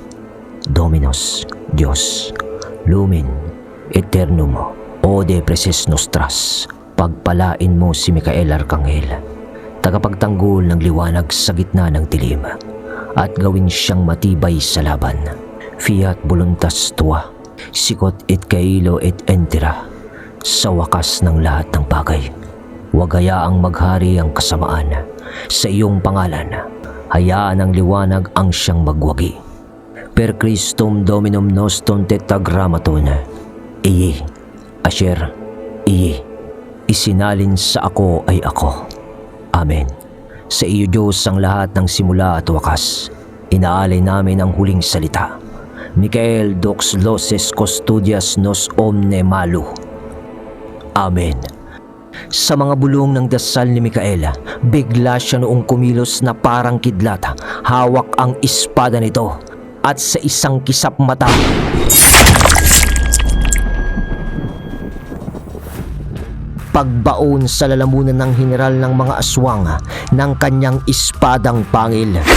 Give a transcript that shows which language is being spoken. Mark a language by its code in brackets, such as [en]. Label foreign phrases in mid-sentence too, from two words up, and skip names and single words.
[la] Dominus, Diyos, Lumen, Eternum, Ode Preces Nostras. [tl] Pagpalain mo si Micael Arcangel, tagapagtanggol ng liwanag sa gitna ng dilim, at gawin siyang matibay sa laban. [la] Fiat voluntas tua, sicut et caelo et entera, [tl] sa wakas ng lahat ng bagay. Huwag hayaang maghari ang kasamaan. Sa iyong pangalan, hayaan ang liwanag ang siyang magwagi. [la] Per Christum Dominum nostum tetragrammaton, [he] אהיה אשר אהיה. [tl] Isinalin sa ako ay ako. Amen. Sa iyo Diyos ang lahat ng simula at wakas. Inaalay namin ang huling salita. [la] Micael dox loses custodias nos omne malu. [tl] Amen. Sa mga bulong ng dasal ni Micael, bigla siya noong kumilos na parang kidlat. Hawak ang espada nito. at sa isang kisap mata, pagbaon sa lalamunan ng general ng mga aswang ng kanyang espadang pangil.